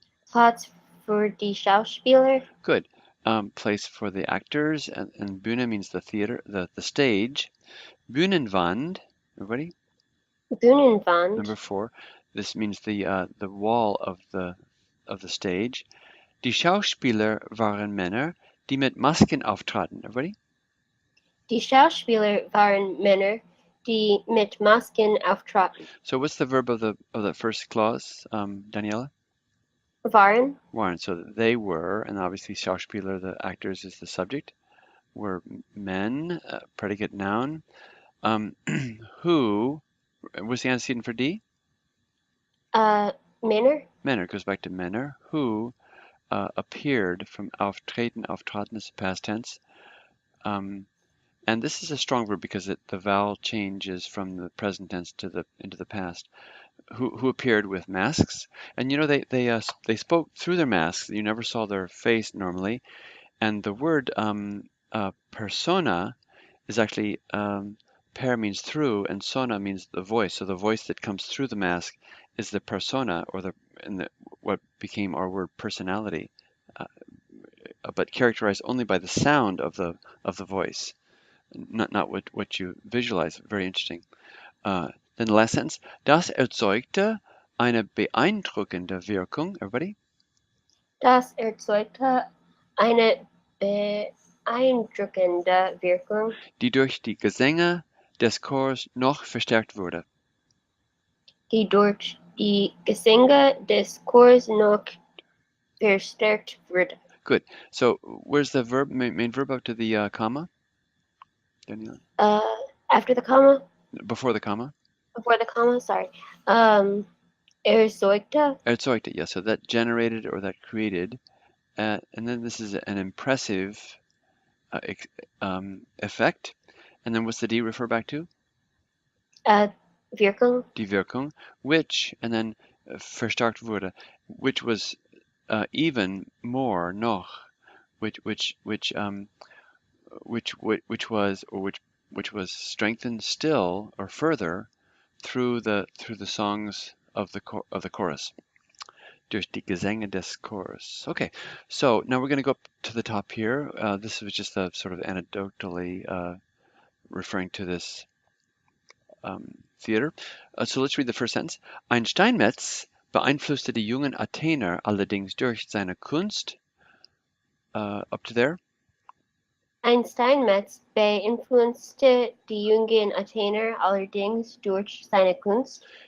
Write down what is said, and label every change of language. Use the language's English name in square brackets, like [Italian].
[German] Platz für die Schauspieler. [English] Good. Place for the actors, and Bühne means the theater, the stage. [German] Bühnenwand. [English] Everybody? [German] Bühnenwand. [English] Number 4. This means the wall of the stage. [German] Die Schauspieler waren Männer, die mit Masken auftraten. [English] Everybody? [German] Die Schauspieler waren Männer, die mit Masken auftraten. [English] So what's the verb of the first clause, Daniela? [German] Waren. Waren. [English] So they were, and obviously Schauspieler, the actors, is the subject. Were men, predicate noun. Who? What's the antecedent for D? [German] Männer. [English] Männer goes back to Männer. Who appeared from auftreten. Auftraten is past tense. And this is a strong verb because the vowel changes from the present tense into the past. Who appeared with masks, and you know they spoke through their masks. You never saw their face normally, and the word persona is actually per means through, and sona means the voice. So the voice that comes through the mask is the persona, or what became our word personality, but characterized only by the sound of the voice. Not what you visualize. Very interesting. Then the last sentence. [German] Das erzeugte eine beeindruckende Wirkung. [English] Everybody? [German] Das erzeugte eine beeindruckende Wirkung, Die durch die Gesänge des Chors noch verstärkt wurde. die durch Die Gesänge des Chors noch verstärkt wurde. [English] Good. So where's the verb, main verb up to the comma? Daniela? After the comma, Before the comma? before the comma, sorry. Erzeugte, Erzeugte, yes. So that generated or that created. And then this is an impressive effect. And then what's the D refer back to? [German] Wirkung, [English] Die Wirkung, which, and then verstärkt wurde, which was even more noch, which was strengthened still or further through the songs of the chorus. [German] Durch die Gesänge des Chors. [English] Okay, so now we're going to go up to the top here. This was just a sort of anecdotally referring to this theater. So let's read the first sentence. [German] Ein Steinmetz beeinflusste die jungen Athener allerdings durch seine Kunst. [English] Up to there. [German] Ein Steinmetz beeinflusste die jungen Athener allerdings durch seine Kunst.